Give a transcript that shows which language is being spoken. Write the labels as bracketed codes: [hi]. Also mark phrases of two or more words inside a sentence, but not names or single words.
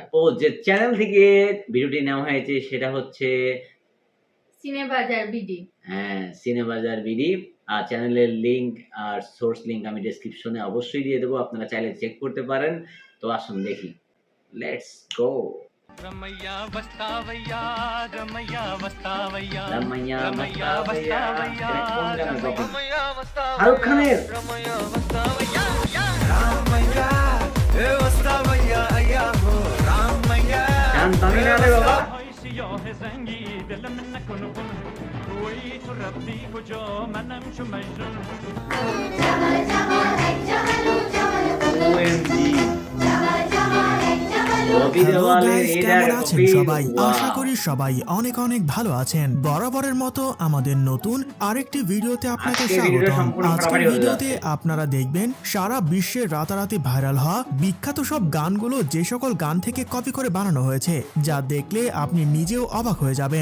[bn] যে চ্যানেল থেকে ভিডিওটি নেওয়া হয়েছে সেটা হচ্ছে সিনেবাজার বিডি। হ্যাঁ, সিনেবাজার বিডি। আর চ্যানেলের লিংক আর [en] source link [bn] আমি ডেসক্রিপশনে অবশ্যই দিয়ে দেবো, আপনারা চাইলে চেক করতে পারেন। তো আসুন দেখি, [en] let's go. [te] రమయ్య వస్తావయ్యా రమయ్య వస్తావయ్యా రమయ్య రమయ్య వస్తావయ్యా వస్తావయ్యా [bn] రమయ్య শাহরুখ খানের [te] రమయ్య వస్తావయ్యా రామయ్య ఏ వస్తావయ్యా అయ్యా హో రామయ్య [bn] গান তামিলনাড়ু বাবা। هيسيو هزنجي دل منك ونكون ويت ربي كجو منم شو مجنون [en] OMG [bn] কেমন আছেন সবাই? আশা করি সবাই অনেক অনেক ভালো আছেন। বরাবরের মতো আমাদের নতুন আরেকটি ভিডিওতে আপনাকে স্বাগতম। আজকের ভিডিওতে আপনারা দেখবেন সারা বিশ্বে রাতারাতি ভাইরাল হওয়া বিখ্যাত সব গানগুলো যে সকল গান থেকে কপি করে বানানো হয়েছে, যা দেখলে আপনি নিজেও অবাক হয়ে যাবেন।